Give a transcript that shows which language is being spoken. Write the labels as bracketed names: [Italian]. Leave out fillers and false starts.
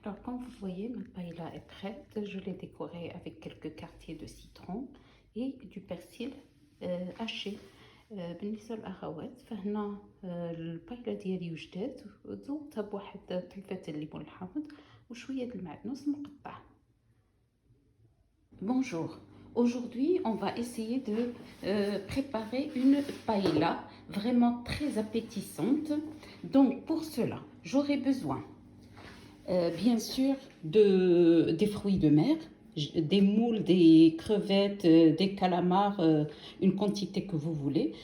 [French] Alors, comme vous voyez, ma paella est prête. Je l'ai décorée avec quelques quartiers de citron et du persil haché. [Arabic] بالنسبة للأخوات فهنا البايلا ديالي وجدات ذوقتها بواحد طيفة الليمون الحامض وشوية المعدنوس مقطع. [French] Bonjour, aujourd'hui on va essayer de préparer une paella vraiment très appétissante. Donc pour cela, j'aurai besoin bien sûr des fruits de mer, des moules, des crevettes, des calamars, une quantité que vous voulez.